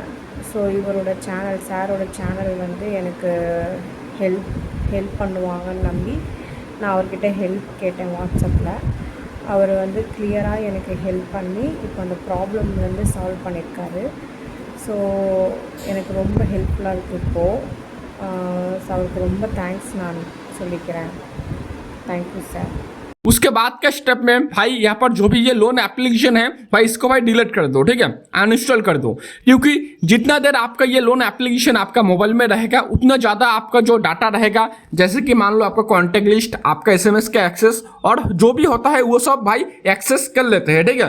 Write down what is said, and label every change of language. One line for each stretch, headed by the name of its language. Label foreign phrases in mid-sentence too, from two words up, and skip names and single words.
Tamil: ஸோ இவரோட சேனல், சாரோட சேனல் வந்து எனக்கு ஹெல்ப் பண்ணுவாங்கன்னு நம்பி நான் அவர்கிட்ட ஹெல்ப் கேட்டேன் வாட்ஸ்அப்பில். அவர் வந்து கிளியராக எனக்கு ஹெல்ப் பண்ணி இப்போ அந்த ப்ராப்ளம்லேருந்து சால்வ் பண்ணியிருக்காரு. ஸோ எனக்கு ரொம்ப ஹெல்ப்ஃபுல்லாக இருக்குது இப்போது. ஸோ அவருக்கு ரொம்ப தேங்க்ஸ் நான் சொல்லிக்கிறேன்.
English: thank you sir.
Hindi: उसके बाद के स्टेप में भाई यहाँ पर जो भी ये
English: loan application
Hindi: है भाई इसको भाई डिलीट कर दो, ठीक है, अनइंस्टॉल कर दो, क्योंकि जितना देर आपका ये
English: loan application
Hindi: आपका मोबाइल में रहेगा उतना ज़्यादा आपका जो डाटा रहेगा, जैसे कि मान लो आपका
English: contact list,
Hindi: आपका एसएमएस का एक्सेस और जो भी होता है वो सब भाई एक्सेस कर लेते हैं, ठीक है।